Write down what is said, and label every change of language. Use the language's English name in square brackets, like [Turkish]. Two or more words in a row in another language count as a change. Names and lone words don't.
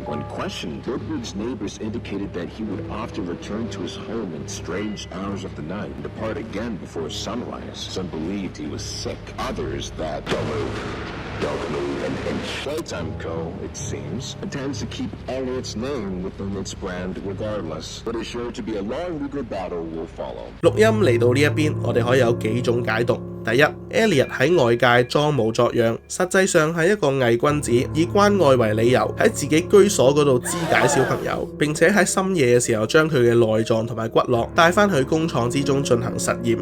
[English] When questioned, Ludwig's neighbors indicated that he would often return to his home in strange hours of the night and depart again before sunrise. Some believed he was sick, others that and Playtime Co., it seems, intends to keep Elliot's name within its brand regardless, but is sure to be a long legal battle will follow. [Cantonese] 錄音嚟到呢一邊，我哋可以有幾種解讀。第一 ，Elliot 喺外界裝模作樣，實際上係一個偽君子，以關愛為理由喺自己居所嗰度肢解小朋友，並且喺深夜嘅時候將佢嘅內臟同埋骨骼帶翻去工廠之中進行實驗。